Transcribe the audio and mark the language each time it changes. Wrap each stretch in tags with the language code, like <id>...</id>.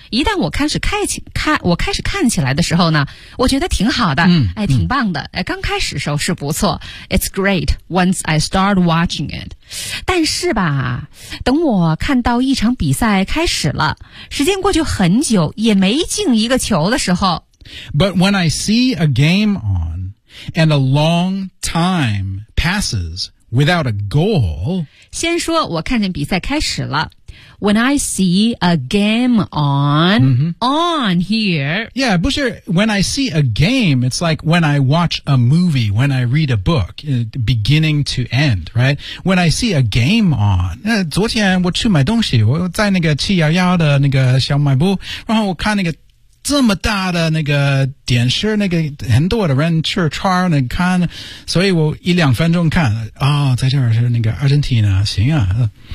<zh>一旦我开始看起来的时候呢，我觉得挺好的，哎，挺棒的，哎，刚开始时候是不错 ，</zh> <en>It's great. Once I start watching it.</en> <zh>但是吧，等我看到一场比赛开始了，时间过去很久，也没进一个球的时候。</zh> <en>But when I see a game on, and a long time passes without a goal.</en> <zh>先说我看见比赛开始了。</zh> <en>When I see a game on,、on here. Yeah,</en> <zh>不是</zh> <en>when I see a game, it's like when I watch a movie, when I read a book, beginning to end, right? When I see a game on,</en> <zh>昨天我去买东西，我在那个711的那个小卖部，然后我看那个这么大的那个电视，那个很多的人去穿那个看，所以我一两分钟看啊、哦，在这儿是那个阿根廷啊，行啊。</zh>